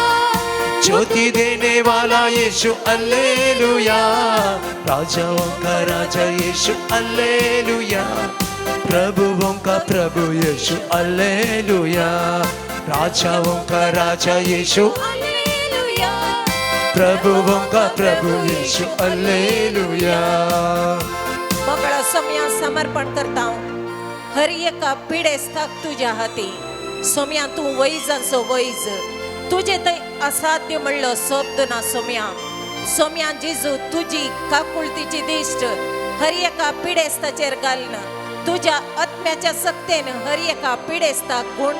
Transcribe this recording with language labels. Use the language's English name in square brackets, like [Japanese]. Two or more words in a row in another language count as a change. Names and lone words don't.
[Hindi] ज्योति देने वाला यीशु अल्लेलुया राजाओं का राजा यीशु अल्लेलुया प्रभुओं का प्रभु यीशु अल्लेलुया राजाओं का राजा यीशु हालेलुया प्रभुओं का प्रभु यीशु अल्लेलुया [Konkani] मंगळा सोम्या समर्पण करता हर एका पिडेस्ताक तुज्या हाती सोम्या तूं वैजांचो वैज तुजे थंय असाध्य म्हणलो शब्द ना सोम्या सोम्या जिजू तुझी काकुळतीची दिष्ट हर एका पिडेस्ताचेर घालणं तुझ्या आत्म्याच्या सक्तेनं हर एका पिडेस्ता गुण